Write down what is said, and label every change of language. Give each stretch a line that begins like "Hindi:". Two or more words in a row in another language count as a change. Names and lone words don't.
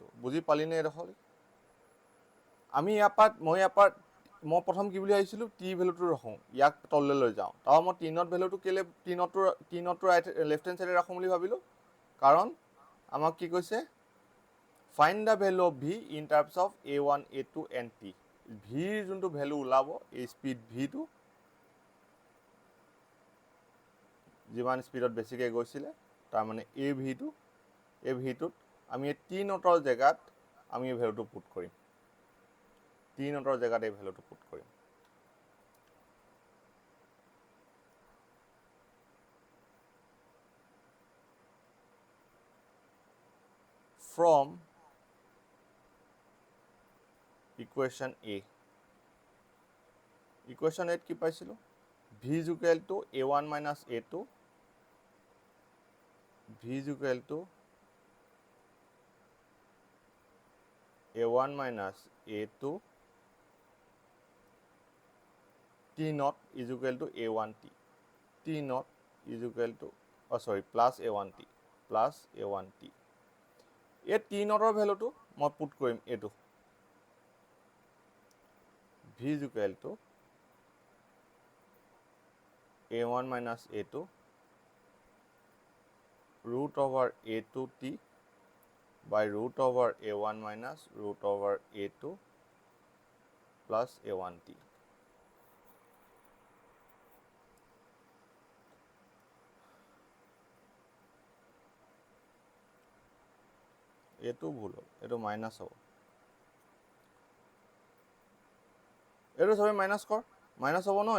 Assamese: বুজি পালিনে এইডোখৰ? আমি মই প্ৰথম কি বুলি ভাবিছিলোঁ? টি ভেলুটো ৰাখোঁ, ইয়াক তললৈ লৈ যাওঁ. তাৰপৰা মই
English: t naught
Assamese: ভেলুটো কেলৈ টি নটটো
English: left hand side
Assamese: ৰাখোঁ বুলি ভাবিলোঁ? কাৰণ আমাক কি কৈছে?
English: find the value of v in terms of a1, a2 and t.
Assamese: ভিৰ যোনটো ভেলু ওলাব, এই স্পীড ভিটো যিমান স্পীডত বেছিকৈ গৈছিলে, তাৰমানে এই ভিটোত আমি এই টি নটৰ জেগাত আমি এই ভেলুটো পুট কৰিম. টি নটৰ জেগাত এই ভেলুটো পুট কৰিম.
English: from equation A.
Assamese: ইকুৱেশ্যন এত কি পাইছিলোঁ?
English: v is equal to a1 minus a2, v is equal to a1 minus a2 t naught is equal to a1t. t naught is equal to plus a1t plus a1t.
Assamese: এই t naughটৰ ভেলুটো মই পুট কৰিম এইটো.
English: v is equal to a1 minus a2 root over a2t by root over a1 minus root over a2 plus a1t.
Assamese: এইটো ভুল হ'ল, এইটো মাইনাছ হ'ব. এইটো চবেই মাইনাছ কৰ, মাইনাছ হ'ব ন?